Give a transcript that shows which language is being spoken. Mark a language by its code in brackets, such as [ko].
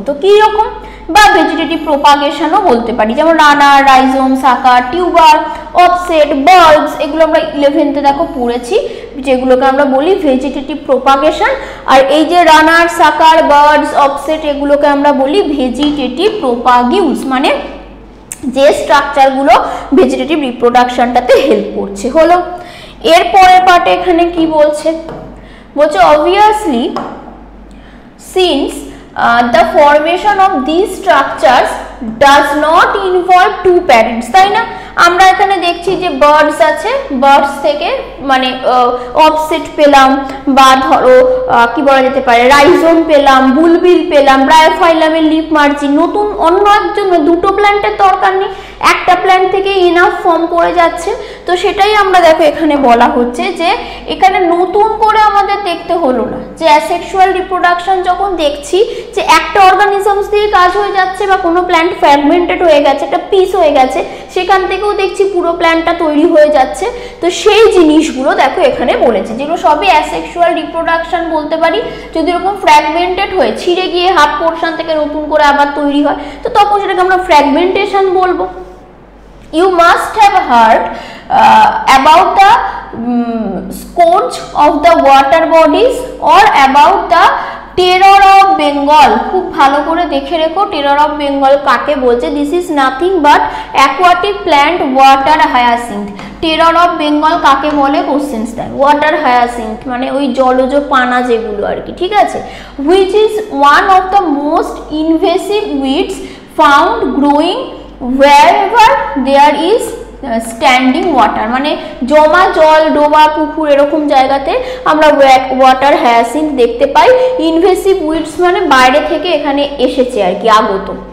[bn] তো কি রকম, বা ভেজিটেটিভ প্রোপাগেশনও বলতে পারি, যেমন রানার, রাইজোম, সাকার, টিউবার, অফসেট, বার্ডস, এগুলো আমরা 11th-এ দেখো পড়েছি, যেগুলোকে আমরা বলি ভেজিটেটিভ প্রোপাগেশন। আর এই যে রানার, সাকার, বার্ডস, অফসেট এগুলোকে আমরা বলি ভেজিটেটিভ প্রোপাগিউস, মানে যে স্ট্রাকচারগুলো ভেজিটেটিভ রিপ্রোডাকশনটাতে হেল্প করছে। হলো এর পরের পার্টে এখানে কি বলছে, বলছে [en] obviously since the formation of these structures does not involve two parents, [bn] তাই না? আমরা এখানে দেখছি যে বার্ডস আছে, বার্ডস থেকে মানে অফসেট পেলাম, বা ধরো কি বলা যেতে পারে রাইজোম পেলাম, বুলবিল পেলাম, ব্রায়োফাইলামের লিফ মার্জিন, নতুন অন্য একজন, দুটো প্ল্যান্টের দরকার নেই, একটা প্ল্যান্ট থেকে ইনাফ ফর্ম করে যাচ্ছে। তো সেটাই আমরা দেখো এখানে বলা হচ্ছে যে এখানে নতুন করে আমাদের দেখতে হলো না, যে অ্যাসেক্সুয়াল রিপ্রোডাকশন যখন দেখছি যে একটা অর্গানিজমস দিয়ে কাজ হয়ে যাচ্ছে বা কোনো প্ল্যান্ট ফ্র্যাগমেন্টেড হয়ে গেছে, একটা পিস হয়ে গেছে, সেখান থেকেও দেখছি পুরো প্ল্যান্টটা তৈরি হয়ে যাচ্ছে। তো সেই জিনিসগুলো দেখো এখানে বলেছে, যেগুলো সবই অ্যাসেক্সুয়াল রিপ্রোডাকশন বলতে পারি, যদি এরকম ফ্র্যাগমেন্টেড হয়ে ছিঁড়ে গিয়ে হাফ পোর্শন থেকে নতুন করে আবার তৈরি হয়, তো তখন সেটাকে আমরা ফ্র্যাগমেন্টেশন বলবো। [en] You must have heard about the scourge of the water bodies or about the terror of Bengal. [bn] খুব ভালো করে দেখে রেখো টেরর অফ বেঙ্গল কাকে বলছে। [en] This is nothing but aquatic plant water hyacinth. [bn] Terror of Bengal কাকে বলে কোশ্চেন্স দেয়, ওয়াটার হায়াসিন্থ মানে ওই জলজ পানা যেগুলো আর কি, ঠিক আছে। [en] which is one of the most invasive weeds found growing wherever there is standing water, [bn] মানে জমা জল, ডোবা, পুকুর এরকম জায়গাতে আমরা ওয়াটার হায়াসিন্থ দেখতে পাই। ইনভেসিভ উইডস মানে বাইরে থেকে এখানে এসেছে আর কি, আগত।